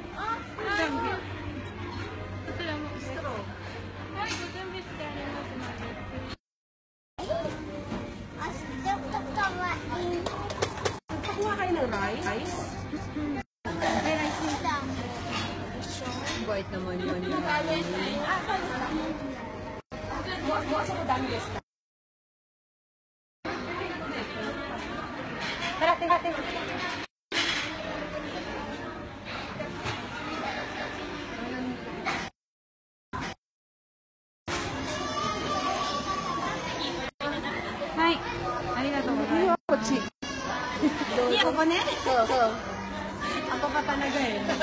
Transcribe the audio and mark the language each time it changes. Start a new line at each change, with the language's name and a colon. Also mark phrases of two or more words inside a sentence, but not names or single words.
Japanese: はい、ご準備してありますので。
Filipino: Pakuha kayo ng rice? Bait naman yun. Tara, tingnan.
Japanese: はい、ありがとうございます. こっち。ここね。そう。
Filipino: Ako pa talaga eh.